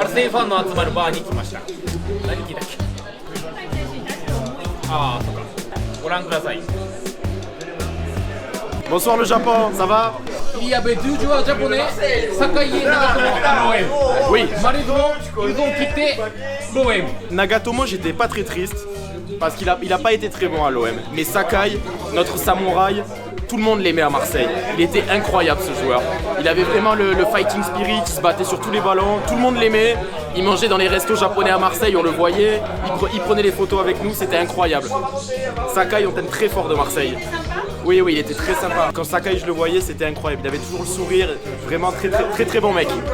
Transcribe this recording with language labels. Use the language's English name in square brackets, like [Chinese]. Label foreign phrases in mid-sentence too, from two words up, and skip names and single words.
[Japanese] ファンの集まるバーに来ました。何聞いたっけ。ああ、そうか。ご覧ください。 [French] Bonsoir le Japon, ça va? Il y avait deux joueurs japonais, Sakai et Nagatomo à l'OM. Oui. Malheureusement, ils ont quitté l'OM. Nagatomo, j'étais pas très triste parce qu'il a pas été très bon à l'OM. Mais Sakai, notre samouraï, tout le monde l'aimait à Marseille. Il était incroyable ce joueur. Il avait vraiment le [English] fighting spirit, [French] il se battait sur tous les ballons, tout le monde l'aimait. Il mangeait dans les restos japonais à Marseille, on le voyait. Il prenait les photos avec nous, c'était incroyable. Sakai, on t'aime très fort de Marseille. Oui, il était très sympa. Quand Sakai, je le voyais, c'était incroyable. Il avait toujours le sourire, vraiment très bon mec.